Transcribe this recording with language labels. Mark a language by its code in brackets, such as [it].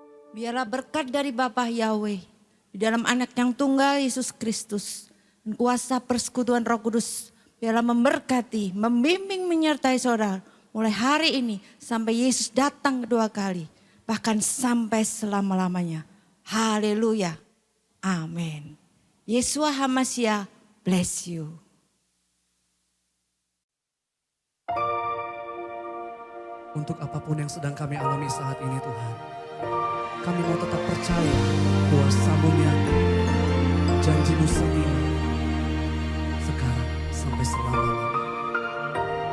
[id] Biarlah berkat dari Bapa Yahweh di dalam Anak yang tunggal Yesus Kristus dan kuasa persekutuan Roh Kudus biarlah memberkati, membimbing, menyertai saudara mulai hari ini sampai Yesus datang kedua kali, bahkan sampai selama-lamanya. Haleluya. Amin. [en] Yeshua HaMashiach bless you. [id] Untuk apapun yang sedang kami alami saat ini Tuhan, kami mau tetap percaya kuasa-Mu nyata, janji-Mu setia, sekarang sampai selama-lamanya.